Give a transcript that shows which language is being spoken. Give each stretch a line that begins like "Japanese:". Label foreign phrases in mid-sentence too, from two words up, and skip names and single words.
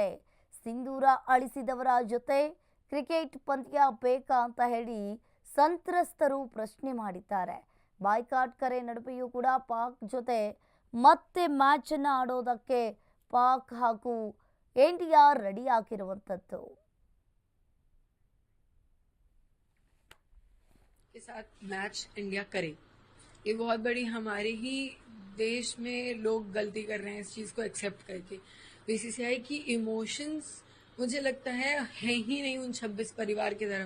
Kannada: ಸಿಂಧೂರ ಅಳಿಸಿದವರ ಜೊತೆ ಕ್ರಿಕೆಟ್ ಪಂದ್ಯ ಬೇಕಾ ಅಂತ ಹೇಳಿ ಸಂತ್ರಸ್ತರು ಪ್ರಶ್ನೆ ಮಾಡಿದ್ದಾರೆ. ಬಾಯ್ಕಾಟ್ ಕರೆ ನಡುವೆಯೂ ಕೂಡ ಪಾಕ್ ಜೊತೆ ಮತ್ತೆ ಮ್ಯಾಚ್ ಅನ್ನ ಆಡೋದಕ್ಕೆ ಪಾಕ್ ಹಾಗೂ ಇಂಡಿಯಾ ರೆಡಿ ಆಗಿರುವಂತದ್ದು.
Hindi: के साथ मैच इंडिया करे, ये बहुत बड़ी हमारे ही देश में लोग गलती कर रहे हैं इस चीज को एक्सेप्ट करके। बीसीसीआई की इमोशंस मुझे लगता है ही नहीं उन 26 परिवार की तरफ।